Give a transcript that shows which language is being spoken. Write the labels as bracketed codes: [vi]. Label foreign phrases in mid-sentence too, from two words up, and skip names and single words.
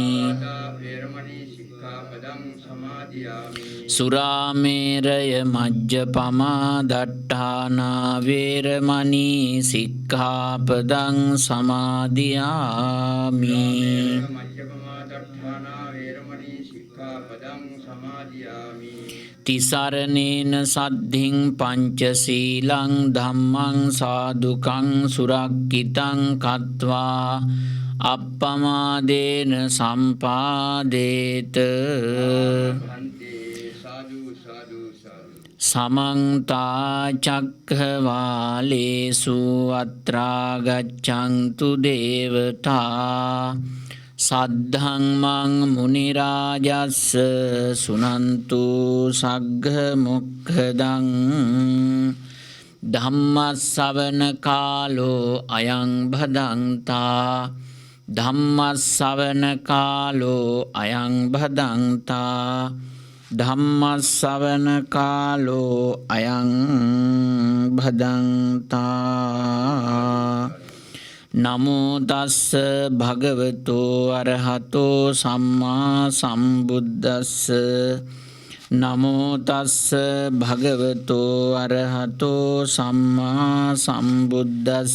[pi] සුරාමේරය මජ්ජපමා දට්ඨානා වේරමණී සික්ඛාපදං සමාදියාමි. තිසරණේන සද්ධින් පංචශීලං ධම්මං සාදුකං සුරක්ඛිතං කତ୍වා අප්පමාදේන සම්පාදේත. සමන්තා චක්ඛවාලේසු අත්‍රා ගච්ඡන්තු දේවතා සද්ධම්මං මුනි රාජස්ස සුනන්තු සග්ග මොක්ඛදං ධම්මස්සවන කාලෝ අයං භදංතා. ධම්මස්සවන කාලෝ අයං භදංතා. ධම්මස්සවන කාලෝ අයං භදංතා. නමෝ තස්ස භගවතෝ අරහතෝ සම්මා සම්බුද්දස්ස. නමෝ තස්ස භගවතෝ අරහතෝ සම්මා සම්බුද්දස්ස.